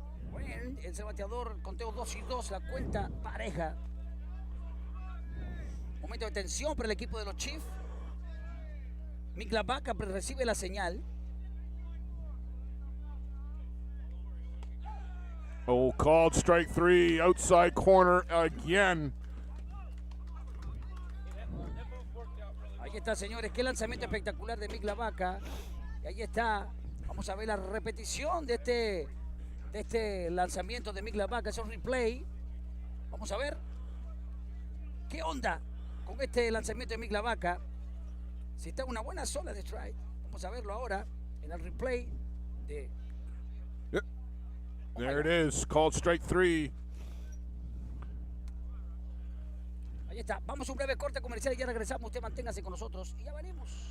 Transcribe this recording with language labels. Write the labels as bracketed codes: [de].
[es] Bueno, el bateador, conteo 2-2, la cuenta pareja. Momento de tensión para el equipo de los Chiefs. Miglavaca recibe la señal. [en] Oh, called strike 3, outside corner again. [es] Ahí está, señores, qué lanzamiento espectacular de Miglavaca. Y ahí está, vamos a ver la repetición de este lanzamiento de Miglavaca, es un replay. Vamos a ver qué onda con este lanzamiento de Miglavaca. Si está en una buena zona de strike. Vamos a verlo ahora en el replay de... [en] Yep. There it is, called strike 3. [es] Ahí está. Vamos a un breve corte comercial y ya regresamos. Usted manténgase con nosotros y ya venimos.